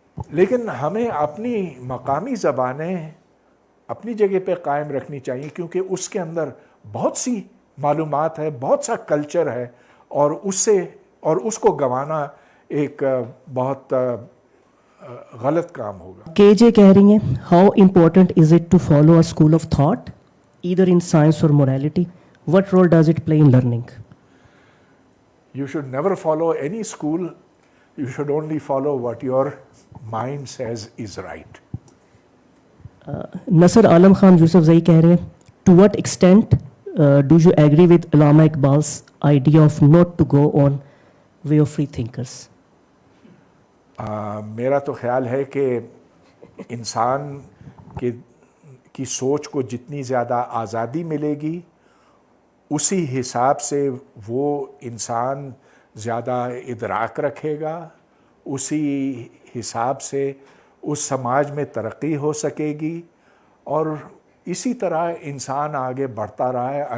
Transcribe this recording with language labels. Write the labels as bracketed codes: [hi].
[ur] لیکن ہمیں اپنی مقامی زبانیں اپنی جگہ پہ قائم رکھنی چاہیے, کیونکہ اس کے اندر بہت سی معلومات ہے, بہت سا کلچر ہے, اور اس کو گنوانا ایک بہت غلط کام ہوگا. [en] K J [ur] کہہ رہی ہیں, [en] How important is it to follow a school of thought either in science اور morality? What role does it play in learning? You should never follow any school. You should only follow what your mind says is right. Nasr Alam Khan Yousafzai [ur] کہہ رہے ہیں, [en] to what extent do you agree with Allama Iqbal's idea of not to go on way of free thinkers? [ur] میرا تو خیال ہے کہ انسان کی سوچ کو جتنی زیادہ آزادی ملے گی اسی حساب سے وہ انسان زیادہ ادراک رکھے گا, اسی حساب سے اس سماج میں ترقی ہو سکے گی, اور اسی طرح انسان آگے بڑھتا رہا ہے.